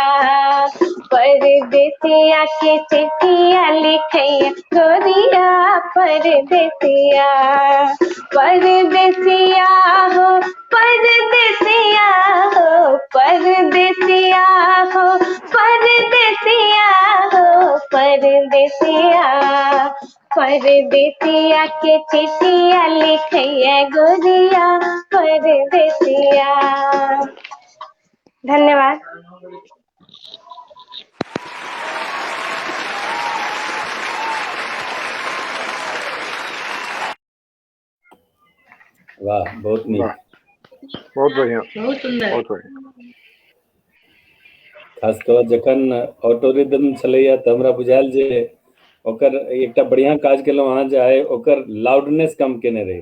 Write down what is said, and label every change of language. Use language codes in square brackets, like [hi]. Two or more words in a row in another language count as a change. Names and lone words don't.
[mai] परदेसिया के चिट्ठिया लिखैया गोरिया, परदेसिया परदेसिया हो परदेसिया हो परदेसिया हो परदेसिया हो परदेसिया परदेसिया के चिट्ठिया लिखैया गोरिया, परदेसिया। धन्यवाद। वाह, बहुत नीक, बहुत बढ़िया, बहुत सुंदर। बहुत बढ़िया। खास कऽ जखन [en] auto rhythm [mai] छलैया तऽ हमरा बुझायल जे ओकर एकटा बढ़िया काज केलहुँ अहाँ, जे आइ ओकर लाउडनेस कम केने रही।